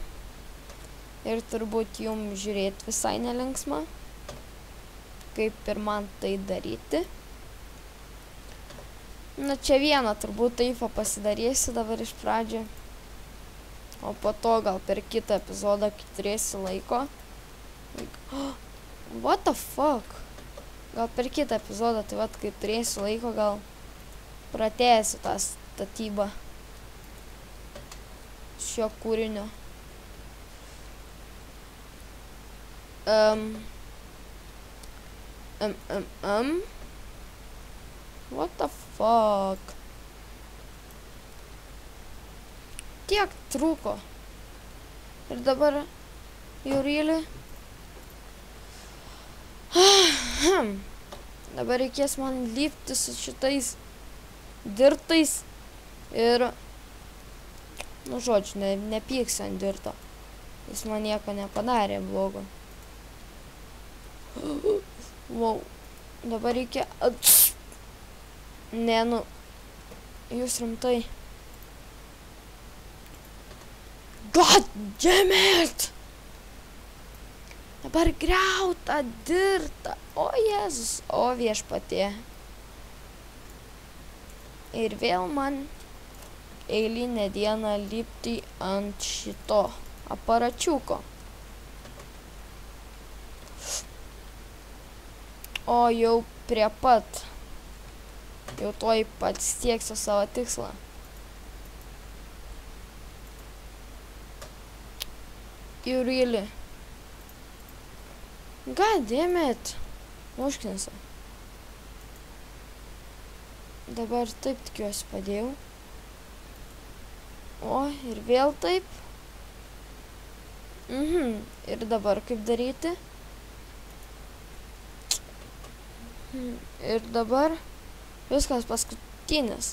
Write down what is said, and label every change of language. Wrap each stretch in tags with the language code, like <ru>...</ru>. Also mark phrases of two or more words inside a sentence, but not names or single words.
<lt>Ir turbūt jum žiūrėti visai nelinksma. Kaip ir man tai daryti. Na, čia vieną turbūt taip pasidarysiu dabar iš pradžio. O po to gal per kitą epizodą, kai turėsiu laiko.</lt> <en>What the fuck?</en> <lt>Gal per kitą epizodą, tai vat, kai turėsiu laiko, gal pratęsiu tą statybą šio kūrinio.</lt> <en>What the fuck?</en> <lt>Tiek trūko. Ir dabar jau really. Dabar reikės man lipti su šitais dirtais. Ir, nu žodžiu, nepyksiu ant dirto. Jis man nieko nepadarė blogo. Wow. Dabar reikia... Ne, nu, jūs rimtai.</lt> <en>God damn it!</en> <lt>Dabar griautą dirtą. O Jėzus, o viešpatie. Ir vėl man eilinę dieną lipti ant šito aparačiuko. O jau prie pat. Jau tuoj pasieksiu savo tikslą.</lt> <en>You really. God damn it.</en> <lt>Užknisa. Dabar taip tikiuosi padėjau. O, ir vėl taip. Ir dabar kaip daryti. Ir dabar viskas paskutinis.</lt>